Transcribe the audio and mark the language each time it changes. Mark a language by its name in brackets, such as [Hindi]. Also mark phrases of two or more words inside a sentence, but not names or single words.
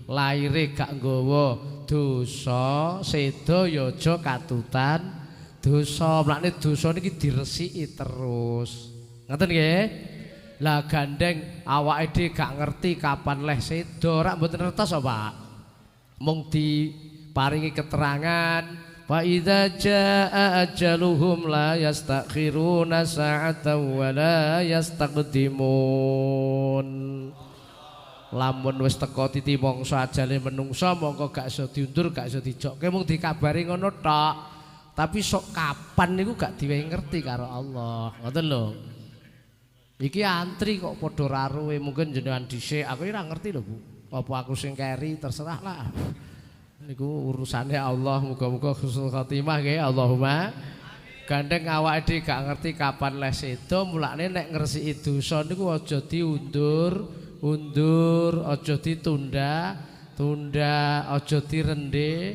[Javanese] laire gak nggawa dosa seda ya aja katutan dosa mlakne dosa niki diresiki terus ngoten nggih lah gandeng awake dhewe gak ngerti kapan leh seda rak mboten ngertos Pak mung diparingi keterangan [Arabic] فإذا جاء أجلهم لا يستأخرون ساعة ولا يستقدمون [Javanese] lamun wis teka titi mangsa ajale menungsa mongko gak iso diundur gak iso dijokke mung dikabari ngono tok tapi sok kapan niku gak diwe ngerti karo Allah ngoten lho iki antri kok padha raruwe mungkin jenengan dhisik aku ora ngerti lho Bu apa aku sing keri terserah lah niku urusane Allah muga-muga [Arabic] حسن الخاتمة [Javanese] nggih Allahumma gandeng awake dhewe gak ngerti kapan leh seda mulane nek ngresiki dosa niku aja diundur aja ditunda aja dirende